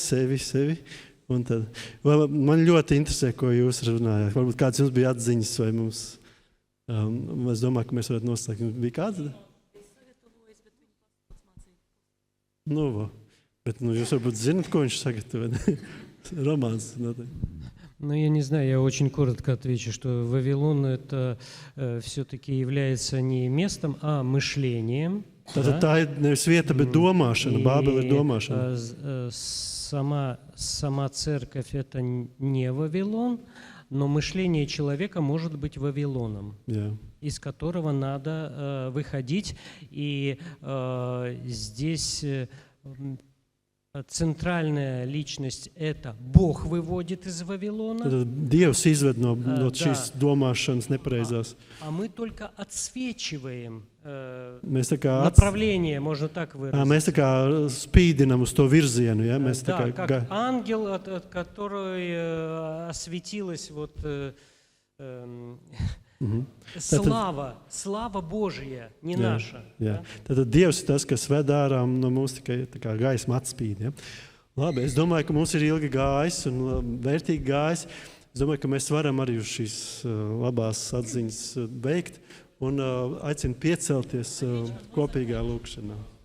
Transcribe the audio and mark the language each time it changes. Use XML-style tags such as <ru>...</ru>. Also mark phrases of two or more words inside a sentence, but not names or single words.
<lv>Un tad, man ļoti interesē, ko jūs runājāt. Varbūt kāds jums bija atziņas, vai mums, es domāju, ka mēs varētu noslēgt. Jums bija kāds? Es sagatavoju, bet viņi pats mācīja. Bet jūs varbūt zinat, ko viņš sagatavoja.</lv> <ru>Романс. Ну, я не знаю, я очень коротко отвечу, что Вавилон это все-таки является не местом, а мышлением.</ru> <lv>Tā ir nevis vieta, bet domāšana. Bābele ir domāšana.</lv> <ru>Сама церковь это не Вавилон, но мышление человека может быть Вавилоном, из которого надо выходить. И здесь центральная личность – это Бог выводит из Вавилона.</ru> <lv>Dievs izved no šīs domāšanas nepareizās.</lv> <ru>А мы только отсвечиваем направление, можно так выразить.</ru> <lv>Mēs tā kā spīdinam uz to virzienu. Ja? Mēs</lv> <ru>Да, как ангел, от которой осветилась вот слава Божия, не наша.</ru> <lv>Tad Dievs ir tas, kas ved ārā no mums tikai tā kā gaisma atspīd. Ja? Labi, es domāju, ka mums ir ilgi gājis un vērtīgi gājis. Es domāju, ka mēs varam arī uz šīs labās atziņas veikt un aicinu piecelties kopīgā lūkšanā.</lv>